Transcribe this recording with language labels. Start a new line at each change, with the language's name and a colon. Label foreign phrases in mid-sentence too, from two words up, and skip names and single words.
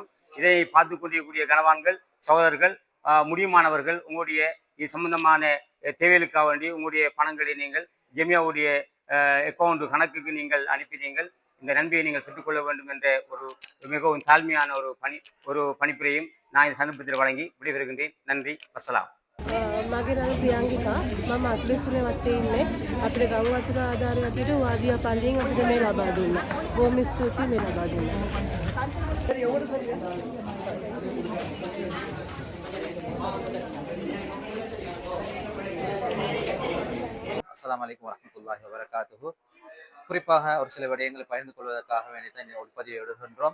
Tamil: இதை பார்த்து கொண்டிருக்கக்கூடிய கனவான்கள் சகோதரர்கள் முடியுமானவர்கள் உங்களுடைய இது சம்பந்தமான தேவைகளுக்காக வேண்டி உங்களுடைய பணங்களை நீங்கள் ஜெமியாவுடைய அக்கௌண்ட் கணக்குக்கு நீங்கள் அனுப்பி நீங்கள் இந்த நன்மையை நீங்கள் பெற்றுக்கொள்ள வேண்டும் என்ற ஒரு மிகவும் தாழ்மையான ஒரு பணிப்புரையும் நான் இந்த சந்தர்ப்பத்தில் வழங்கி விடைபெறுகின்றேன். நன்றி. வசலாம்.
Sinhala: මගේ නම ප්‍රියංගිකා. මම අත්ලෙස්ුනේ වත්තේ ඉන්නේ. අපිට ගම් වතුර ආධාරය ඇතුළත වාදියා පල්ලියෙන් අපිට මේ ලබා දුන්නා. බොහොම ස්තුතියි මේ ලබා දුන්නා.
Arabic: السلام عليكم ورحمة الله وبركاته.
Tamil: குறிப்பாக ஒரு சில விடயங்களை பகிர்ந்து கொள்வதற்காக வேண்டித்தான் ஒரு பதிவை விடுகின்றோம்.